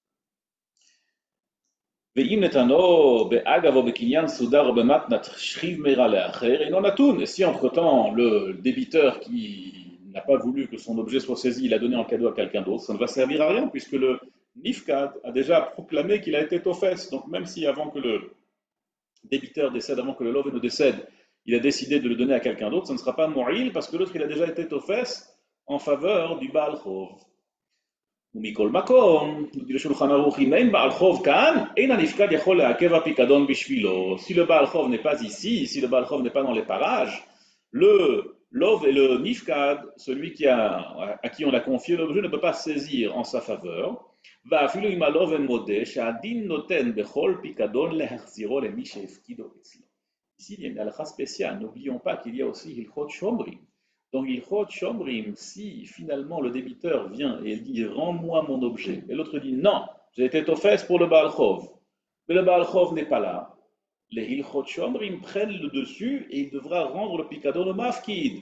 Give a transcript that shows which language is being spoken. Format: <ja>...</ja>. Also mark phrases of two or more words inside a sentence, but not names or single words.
<fr>Et si entre-temps le débiteur qui n'a pas voulu que son objet soit saisi, il a donné en cadeau à quelqu'un d'autre, ça ne va servir à rien puisque le Nifkad a déjà proclamé qu'il a été tofes. Donc même si avant que le débiteur décède, avant que le love ne décède, il a décidé de le donner à quelqu'un d'autre, ça ne sera pas mo'il parce que l'autre il a déjà été tofes en faveur du</fr> <he>בעל חוב. ומכל מקום, לשולחן ערוך, אם אין בעל חוב כאן, אין הנפקד יכול לעכב הפיקדון בשבילו.</he> <fr>Si le</fr> <he>בעל חוב</he> <fr>n'est pas ici, si le</fr> <he>בעל חוב</he> <fr>n'est pas dans les parages, le lov et le nifkad, celui à qui on a confié l'objet, ne peut pas saisir en sa faveur.</fr> <he>ואפילו אם הלווה מודה שהדין נותן בכל פיקדון להחזירו למי שהפקידו אצלו.</he> <fr>Ici, il y a une halakha spéciale. N'oublions pas qu'il y a aussi</fr> <he>הלכות שומרים.</he> <fr>Donc,</fr> <he>הלכות שומרים,</he> <fr>si finalement le débiteur vient et dit rends-moi mon objet, et l'autre dit non, j'ai été offert pour le</fr> <he>בעל חוב,</he> <fr>mais le</fr> <he>בעל חוב</he> <fr>n'est pas là, les</fr> <he>הלכות שומרים</he> <fr>prennent le dessus et il devra rendre le picadon au Mafkid.</fr>